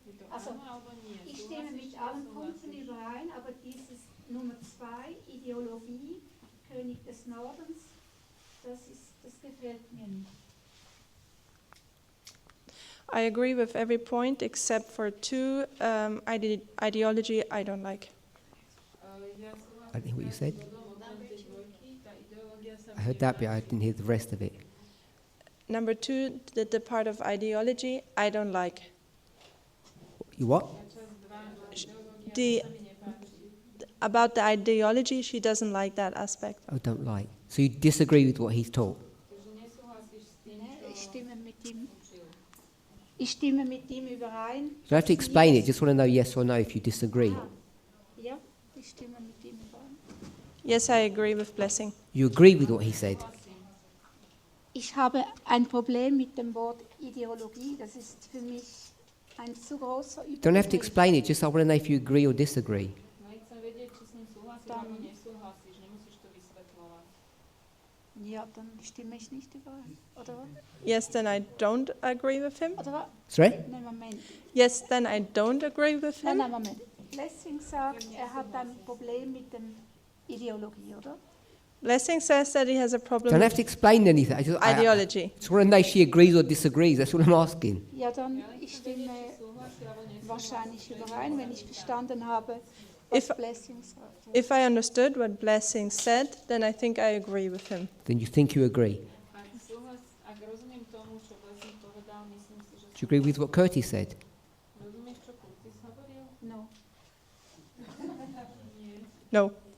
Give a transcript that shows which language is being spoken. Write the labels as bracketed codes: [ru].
[de] Also ich stimme mit allen Punkten überein, aber dieses Nummer 2, Ideologie, König des Nordens, das gefällt mir nicht. [en] I agree with every point except for two, ideology I don't like. I didn't hear what you said. I heard that bit, I didn't hear the rest of it. Number 2, the part of ideology I don't like. You what? About the ideology, she doesn't like that aspect. Oh, don't like. So you disagree with what he's taught? [de] Ich stimme mit ihm überein. [en] You don't have to explain it, just want to know yes or no if you disagree. [de] Ja, ich stimme mit ihm überein. [en] Yes, I agree with Blessing. You agree with what he said? [de] Ich habe ein Problem mit dem Wort Ideologie, das ist für mich ein zu großer Überbegriff. [en] Don't have to explain it, just I want to know if you agree or disagree. [de] Ja, dann stimme ich nicht überein, oder was? [en] Yes, then I don't agree with him. [de] Oder was? [en] Sorry? [de] Nein, Moment. [en] Yes, then I don't agree with him. [de] Nein, Moment. Blessing sagt, hat ein Problem mit dem Ideologie, oder? [en] Blessing says that he has a problem Don't have with to explain anything. ideology. I just want to know if she agrees or disagrees. That's what I'm asking. [de] Ja, dann ich stimme wahrscheinlich überein, wenn ich verstanden habe, was Blessing sagt. [en] If I understood what Blessing said, then I think I agree with him. Then you think you agree. Do you agree with what Curtis said? No. No.